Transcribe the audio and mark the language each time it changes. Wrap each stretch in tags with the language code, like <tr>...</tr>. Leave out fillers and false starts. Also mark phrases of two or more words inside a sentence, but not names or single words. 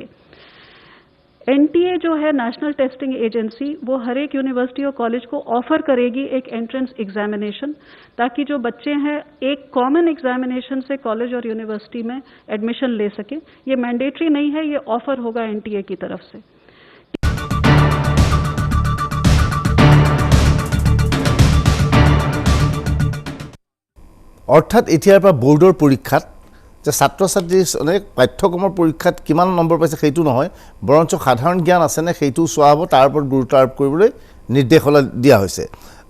<hi>NTA जो है नेशनल टेस्टिंग एजेंसी, वो हर एक यूनिवर्सिटी और कॉलेज को ऑफर करेगी एक</hi> <en>entrance examination,</en> <hi>ताकि जो बच्चे हैं एक</hi> <en>common examination</en> <hi>से कॉलेज और यूनिवर्सिटी में एडमिशन ले सके। ये मैंडेटरी नहीं है, ये ऑफर होगा NTA की तरफ से।</hi> <as>অৰ্থাৎ এতিয়াৰ পৰা বোৰ্ডৰ পৰীক্ষাত যে ছাত্ৰ ছাত্ৰীজনে পাঠ্যক্ৰমৰ পৰীক্ষাত কিমান নম্বৰ পাইছে সেইটো নহয়, বৰঞ্চ সাধাৰণ জ্ঞান আছেনে সেইটো চোৱা হ'ব, তাৰ ওপৰত গুৰুত্ব আৰোপ কৰিবলৈ নিৰ্দেশনা দিয়া হৈছে।</as>